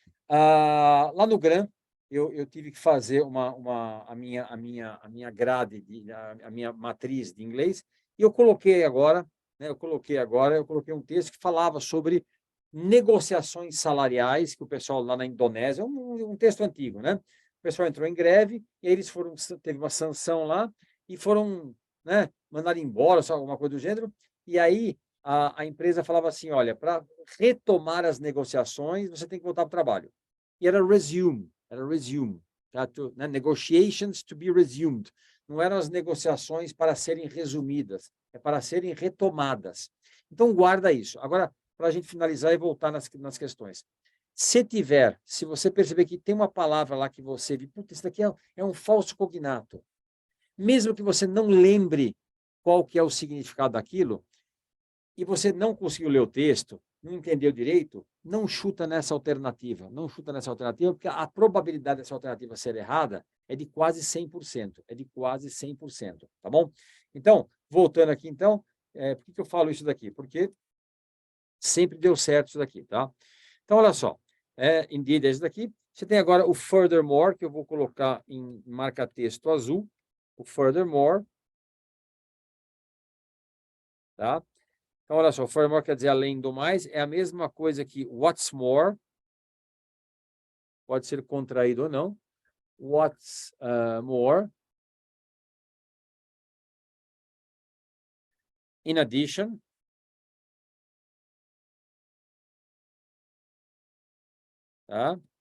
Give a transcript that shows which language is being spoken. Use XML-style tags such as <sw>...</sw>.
<pt>Lá no Gran, eu tive que fazer a minha grade, a minha matriz de inglês, e eu coloquei agora, né, eu coloquei um texto que falava sobre negociações salariais, que o pessoal lá na Indonésia, um texto antigo, né? O pessoal entrou em greve, e aí teve uma sanção lá, e foram, né, mandados embora, só alguma coisa do gênero, e aí a empresa falava assim, olha, para retomar as negociações, você tem que voltar para o trabalho. E era resume, tá? Né?</pt> <en>Negotiations to be resumed.</en> <pt>Não eram as negociações para serem resumidas, é para serem retomadas. Então, guarda isso. Agora, para a gente finalizar e voltar nas questões. Se você perceber que tem uma palavra lá que você viu, isso daqui é um falso cognato, mesmo que você não lembre qual que é o significado daquilo, e você não conseguiu ler o texto, não entendeu direito, não chuta nessa alternativa. Não chuta nessa alternativa, porque a probabilidade dessa alternativa ser errada é de quase 100%. É de quase 100%, tá bom? Então, voltando aqui, então, por que eu falo isso daqui? Porque sempre deu certo isso daqui, tá? Então, olha só. Indeed, é isso daqui. Você tem agora o furthermore, que eu vou colocar em marca-texto azul. O furthermore. Tá? Então, olha só, furthermore quer dizer além do mais, é a mesma coisa que</pt> <en>what's more,</en> <pt>pode ser contraído ou não.</pt> <en>What's more, in addition,</en> <pt>tá?</pt>